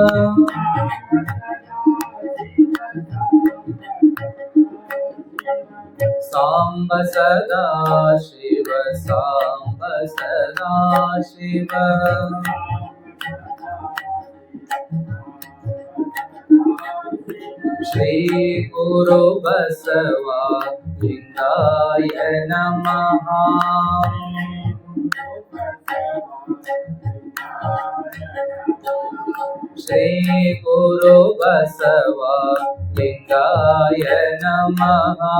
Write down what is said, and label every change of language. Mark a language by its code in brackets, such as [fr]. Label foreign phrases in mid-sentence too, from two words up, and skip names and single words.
[sa] ಸಾಂಬ ಸದಾ ಶಿವ ಸಾಂಬ ಸದಾ ಶಿವ ಶ್ರೀ ಗುರು ಬಸವ ಲಿಂಗಾಯ ನಮಃ ಶ್ರೀ ಗುರು ಬಸವ ಲಿಂಗಾಯ ನಮಃ